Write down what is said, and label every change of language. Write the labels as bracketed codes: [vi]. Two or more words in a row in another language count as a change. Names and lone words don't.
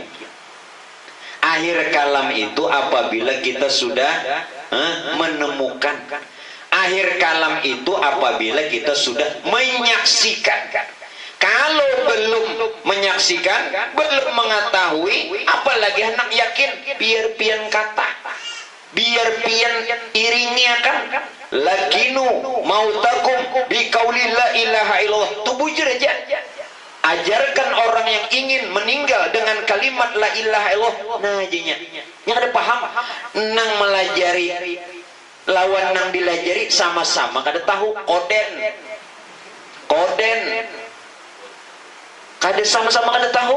[id] Akhir kalam itu apabila kita sudah menemukan. Akhir kalam itu apabila kita sudah menyaksikan. Kalau belum menyaksikan, belum mengetahui, apalagi hendak yakin, [bjn] biar pian kata, biar pian iringnya kan. [ar] لقنوا موتاكم بقول لا إله إلا الله. [bjn] Itu bujur aja. [id] Ajarkan orang yang ingin meninggal dengan kalimat [ar] لا إله إلا الله. [bjn] Nah ajinya yang ada paham nang melajari lawan nang dilajari sama-sama kada tahu koden kada sama-sama kada tahu.